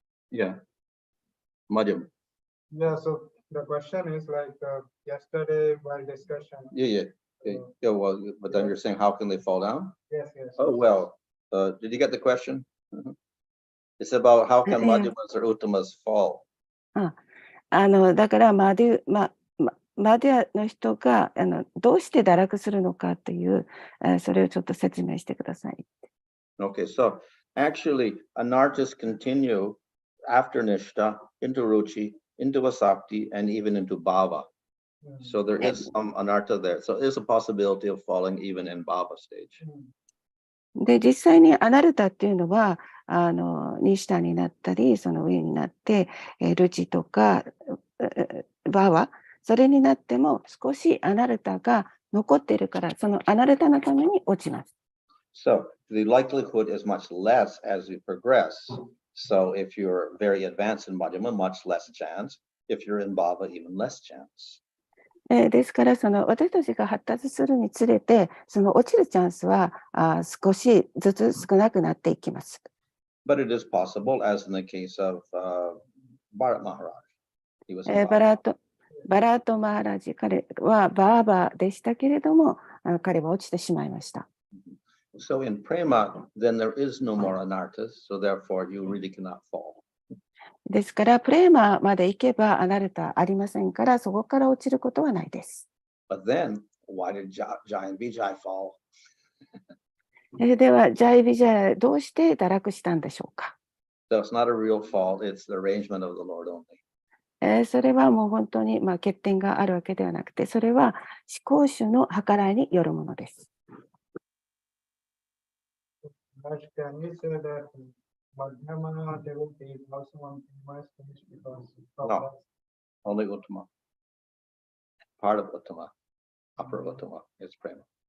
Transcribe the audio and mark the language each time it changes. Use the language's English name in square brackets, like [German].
[English] Yeah. Madhyam. Yeah, so the question is like yesterday while discussion. Yeah. Well, but then you're saying how can they fall down? Yes. Oh, well, did you get the question? It's about how can Madhyamas or Uttamas fall? [Japanese] だからマディアの人がどうして堕落するのかという、それをちょっと説明してください。 [English] Okay, so actually, anarthas continue after Nishtha into Ruchi, into Vasakti, and even into Bhava. So there is some anartha there. So there's a possibility of falling even in Bhava stage. [Japanese] で、実際にアナルタっていうのは、ニシタになったり、その上になって、ルチとか、バーワ、それになっても少しアナルタが残っているから、そのアナルタのために落ちます。 [English] So the likelihood is much less as you progress. So if you're very advanced in Madhyama, much less chance. If you're in Bhava, even less chance. [Japanese] ですから私たちが発達するにつれてその落ちるチャンスは少しずつ少なくなっていきます。 [English] But it is possible, as in the case of Bharat Maharaj. He was [Japanese] バラートマハラジ、彼はバーバーでしたけれども、彼は落ちてしまいました。 [English] So in Prema, then there is no more anarthas, so therefore you really cannot fall. [Japanese] ですからプレーマまで行けばアナルタありませんから、そこから落ちることはないです。 [English] But then, why did Jai and Vijay fall? [Japanese] では、ジャイビジャヤ、どうして堕落したんでしょうか。 [English] So it's not a real fault, it's the arrangement of the Lord only. [Japanese] それはもう本当に、欠点があるわけではなくて、それは思考主の計らいによるものです。 [English] Can we say that Madhyama devotee is also on Prema stage because No. Only Uttama. Part of Uttama, upper Uttama is Prema.